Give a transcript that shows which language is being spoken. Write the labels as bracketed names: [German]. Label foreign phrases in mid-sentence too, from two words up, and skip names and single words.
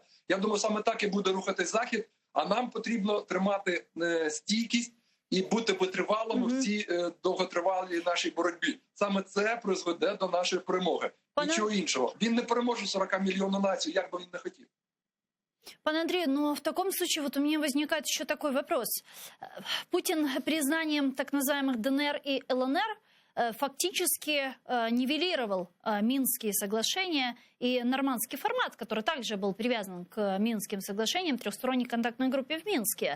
[Ukrainian] Я думаю, саме так і буде рухатись Захід, а нам потрібно тримати стійкість і бути витривалими в цій довготривалій нашій боротьбі. Саме це призведе до нашої перемоги. Нічого іншого. Він не переможе 40 мільйонів націй, як би він не хотів. Пане Андрію, [Russian] но в таком случае вот у меня возникает еще такой вопрос. Путин признанием так называемых ДНР и ЛНР фактически нивелировал Минские соглашения и нормандский формат, который также был привязан к Минским соглашениям, трехсторонней контактной группе в Минске.